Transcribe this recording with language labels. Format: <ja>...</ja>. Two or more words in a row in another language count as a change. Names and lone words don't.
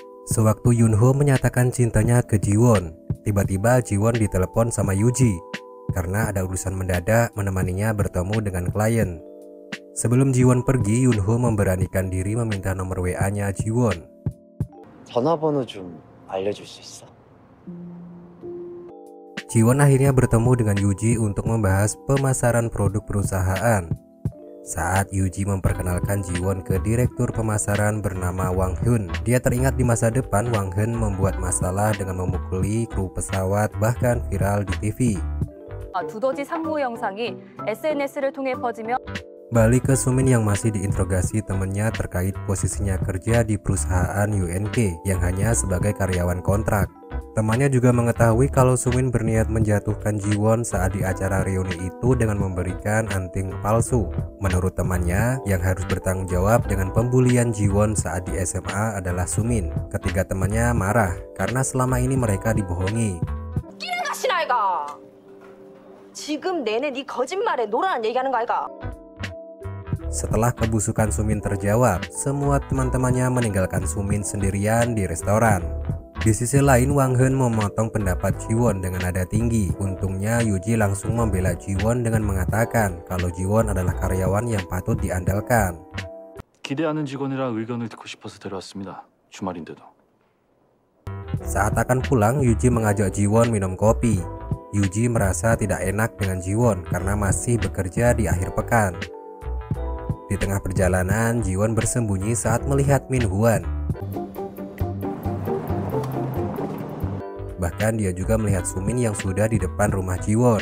<id>Sewaktu Yunho menyatakan cintanya ke Jiwon, tiba-tiba Jiwon ditelepon sama Yuji karena ada urusan mendadak menemaninya bertemu dengan klien. Sebelum Jiwon pergi, Yunho memberanikan diri meminta nomor WA-nya Jiwon.</id> <ko>전화번호 좀 알려줄 수 있어?</ko> <id>Jiwon akhirnya bertemu dengan Yuji untuk membahas pemasaran produk perusahaan. Saat Yuji memperkenalkan Jiwon ke direktur pemasaran bernama Wang Hun, dia teringat di masa depan Wang Hun membuat masalah dengan memukuli kru pesawat, bahkan viral di TV.</id> <ko>두더지 상무 영상이 SNS를 통해 퍼지며</ko> <id>Balik ke Sumin yang masih diinterogasi temennya terkait posisinya kerja di perusahaan UNK yang hanya sebagai karyawan kontrak. Temannya juga mengetahui kalau Sumin berniat menjatuhkan Jiwon saat di acara reuni itu dengan memberikan anting palsu. Menurut temannya, yang harus bertanggung jawab dengan pembulian Jiwon saat di SMA adalah Sumin. Ketiga temannya marah karena selama ini mereka dibohongi.</id> <ko>지금 내내 네 거짓말에 노라는 얘기하는 거 아이가?</ko> <id>Setelah kebusukan Sumin terjawab, semua teman-temannya meninggalkan Sumin sendirian di restoran. Di sisi lain, Wang Hun memotong pendapat Jiwon dengan nada tinggi. Untungnya Yuji langsung membela Jiwon dengan mengatakan kalau Jiwon adalah karyawan yang patut diandalkan.</id> <ko>기대하는 직원이라 의견을 듣고 싶어서 데려왔습니다. 주말인데도.</ko> <id>Saat akan pulang, Yuji mengajak Jiwon minum kopi. Yuji merasa tidak enak dengan Jiwon karena masih bekerja di akhir pekan. Di tengah perjalanan, Jiwon bersembunyi saat melihat Min Hwan. Bahkan dia juga melihat Sumin yang sudah di depan rumah Jiwon.</id>